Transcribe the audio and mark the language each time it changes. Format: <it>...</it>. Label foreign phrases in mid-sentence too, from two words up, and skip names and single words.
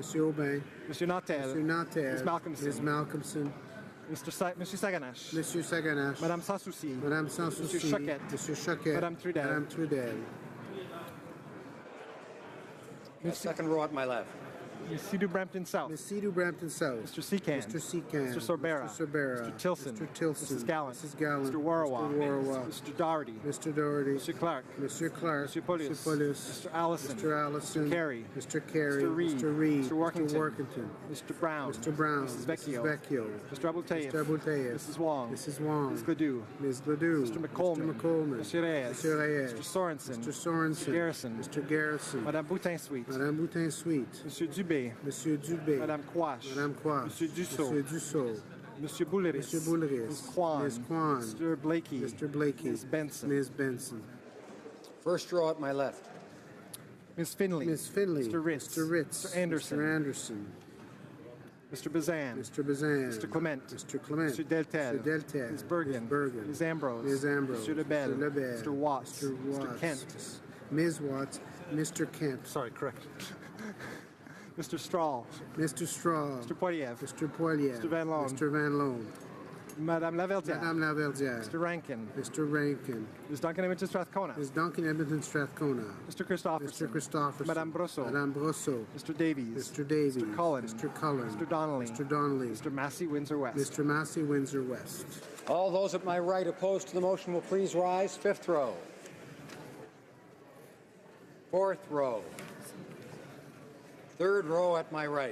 <en>Aubin, Monsieur Nantel, Monsieur Nantel, Ms. Malcolmson, Ms. Malcolmson, Monsieur Saganache, Monsieur Saganache, Madame Sanssouci, Madame Sanssouci, Monsieur Choquette, Monsieur Choquette, Madame Trudel. Madame Trudel. Second row at my left. Ms. Sidhu Brampton South. Ms. Sidhu Brampton South. Mr. Secan. Mr. Secan. Mr. Sorbera. Mr. Sorbera. Mr. Tilson. Mr. Tilson. Mrs. Gallant. Mrs. Gallant. Mr. Warawa. Mr. Warawa. Mr. Doherty. Mr. Doherty. Mr. Clark. Mr. Clark. Mr. Pulius. Mr. Pulius. Mr. Allison. Mr. Allison. Mr. Carey. Mr. Carey. Mr. Reid. Mr. Reid. Mr. Workington. Mr. Workington. Mr. Brown. Mr. Brown. Mrs. Vecchio. Mrs. Vecchio. Mr. Abultayev. Mr. Abultayev. Mrs. Wong. Mrs. Wong. Ms. Gledoux. Ms. Gledoux. Mr. McColeman. Mr. McColeman. Mr. Reyes. Mr. Reyes. Mr. Sorensen. Mr. Sorensen. Mr. Garrison. Mr. Garrison. Madame Boutin-Sweet. Madame Boutin-Sweet. Monsieur Dubé. Monsieur Dubé. Madame Quash. Madame Quash. Monsieur Dussault. Monsieur Dussault. Monsieur Bouleris. Monsieur Bouleris. Ms. Kwan. Ms. Kwan. Mr. Blakey. Mr. Blakey. Ms. Benson. Ms. Benson. First row at my left. Ms. Finley. Ms. Finley. Mr. Ritz. Mr. Ritz. Mr. Anderson. Mr. Anderson. Mr. Bazan. Mr. Bazan. Mr. Clement. Mr. Clement. Mr. Deltel. Mr. Deltel. Ms. Bergen. Ms. Bergen. Ms. Ambrose. Ms. Ambrose. Mr. Lebel. Mr. Lebel. Mr. Watts. Mr. Watts. Mr. Kent. Ms. Watts. Mr. Kent. Sorry, correct. Mr. Strahl. Mr. Straw. Mr. Poiliev. Mr. Poiliev. Mr. Van Loan. Mr. Van Loan. Madame Laverdiere. Madame Laverdiere. Mr. Rankin. Mr. Rankin. Ms. Duncan Edmonton Strathcona. Ms. Duncan Edmonton Strathcona. Mr. Christopherson. Mr. Christopherson. Madame Brosseau. Madame Brosseau. Mr. Davies. Mr. Davies. Mr. Cullen. Mr. Cullen. Mr. Donnelly. Mr. Donnelly. Mr. Massey, Windsor West. Mr. Massey, Windsor West. All those at my right opposed to the motion will please rise. Fifth row. Fourth row. Third row at my right.</en>